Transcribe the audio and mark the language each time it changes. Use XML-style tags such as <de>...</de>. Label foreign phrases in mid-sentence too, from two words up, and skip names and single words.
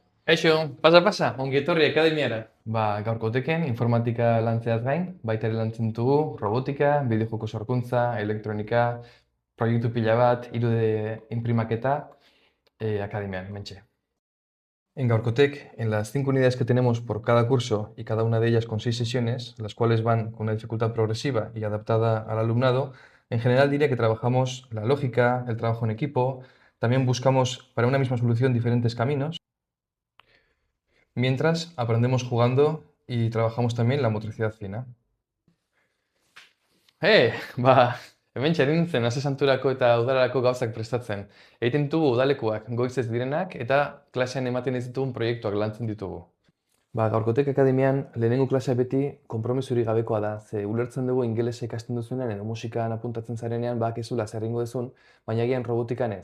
<eu>Kaixo, pasa, ongi etorri akademiara. Gaurkoteken informatika lantzeaz gain, baita ere lantzen ditugu robotika, bideojoko sorkuntza, elektronika, proiektu pila bat, 3D inprimaketa, akademian, mentxe.</eu> <es>En Gaurcotec, en las 5 unidades que tenemos por cada curso y cada una de ellas con 6 sesiones, las cuales van con una dificultad progresiva y adaptada al alumnado, en general diría que trabajamos la lógica, el trabajo en equipo, también buscamos para una misma solución diferentes caminos, mientras aprendemos jugando y trabajamos también la motricidad fina.</es> <eu>Hementxe ari nintzen ase santurako eta udalerako gauzak prestatzen. Egiten ditugu udalekuak goizez direnak eta klasean ematen ez ditugun proiektuak lantzen ditugu. Gaurkotek akademian lehenengo klasea beti konpromisuri gabekoa da, ze ulertzen dugu ingelesa ikasten duzunean edo musikan apuntatzen zarenean bakizu zer egingo duzun, baina agian robotikan ez.</eu>